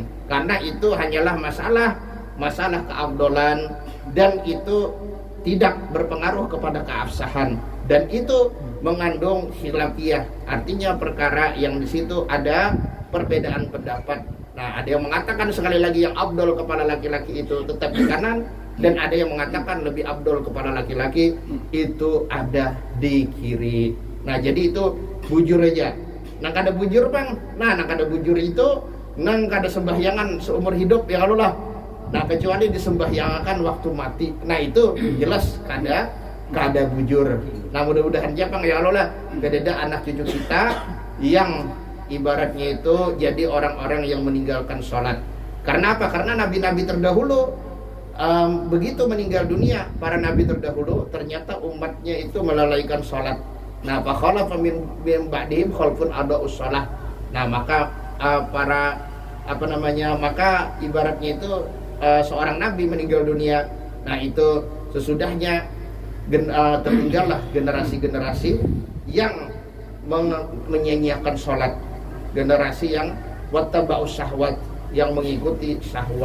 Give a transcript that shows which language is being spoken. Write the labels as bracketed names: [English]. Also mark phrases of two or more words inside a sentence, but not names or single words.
[Indonesian] Karena itu hanyalah masalah keabdolan, dan itu tidak berpengaruh kepada keabsahan, dan itu mengandung khilafiyah. Artinya perkara yang di situ ada perbedaan pendapat. Nah, ada yang mengatakan sekali lagi yang abdol kepala laki-laki itu tetap di kanan, dan ada yang mengatakan lebih abdol kepala laki-laki itu ada di kiri. [Banjar] Nah, jadi itu bujur aja. Nang kada bujur bang, nang kada bujur itu nang kada sembahyangan seumur hidup ya kalau lah. Nah kecuali disembahyangan waktu mati. Nah itu jelas kada bujur. [Indonesian] Nah mudah-mudahan aja bang [Arabic] ya Allah [Indonesian] lah, kededa anak cucu kita yang ibaratnya itu jadi orang-orang yang meninggalkan sholat. Karena apa? Karena nabi-nabi terdahulu begitu meninggal dunia, para nabi terdahulu ternyata umatnya itu melalaikan sholat. Nah, [Arabic] fa khalafa min ba'dihim khalfun adaa'us shalah. [Indonesian] Nah, maka maka ibaratnya itu seorang nabi meninggal dunia. Nah, itu sesudahnya tertinggallah generasi-generasi yang menyanyiakan sholat, generasi yang [Arabic] wattaba'us syahwat, [Indonesian] yang mengikuti syahwat.